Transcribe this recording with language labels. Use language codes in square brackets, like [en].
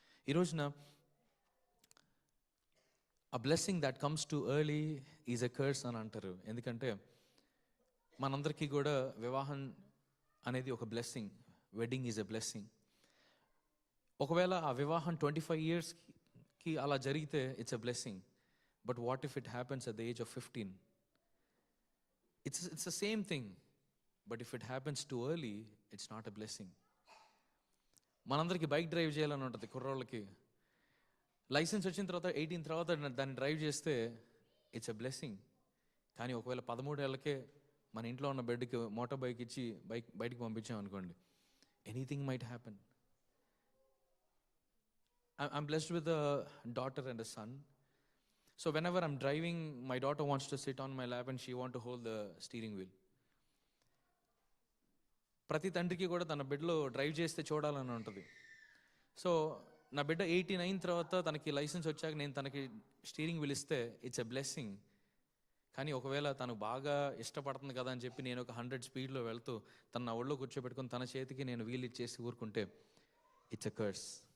[te] ఈ రోజున [en] a blessing that comes too early is a curse [te] అని అంటారు. ఎందుకంటే మనందరికీ కూడా వివాహం అనేది ఒక blessing, [en] Wedding is a blessing. [te] ఒకవేళ ఆ వివాహం 25 yearsకి అలా జరిగితే [en] It's a blessing. But what if it happens at the age of 15? It's the same thing, but if it happens too early, it's not a blessing. [te] మనందరికీ bike drive చేయాలని ఉంటుంది కుర్రోళ్ళకి. Licence వచ్చిన తర్వాత 18 తర్వాత దాన్ని డ్రైవ్ చేస్తే [en] It's a blessing. [te] కానీ ఒకవేళ 13 ఏళ్ళకే మన ఇంట్లో ఉన్న బెడ్కి మోటార్ బైక్ ఇచ్చి బయటికి పంపించాం అనుకోండి, [en] Anything might happen. I'm blessed with a daughter and a son. So whenever I'm driving, my daughter wants to sit on my lap and she wants to hold the steering wheel. [te] ప్రతి తండ్రికి కూడా తన బిడ్డలో drive చేస్తే చూడాలని ఉంటుంది. So నా బిడ్డ 18 అయిన తర్వాత తనకి లైసెన్స్ వచ్చాక నేను తనకి స్టీరింగ్ వీల్ ఇస్తే [en] It's a blessing. [te] కానీ ఒకవేళ తను బాగా ఇష్టపడుతుంది కదా అని చెప్పి నేను ఒక 100 స్పీడ్లో వెళ్తూ తన నా ఒళ్ళో కూర్చోబెట్టుకుని తన చేతికి నేను వీల్ ఇచ్చేసి ఊరుకుంటే [en] It's a curse.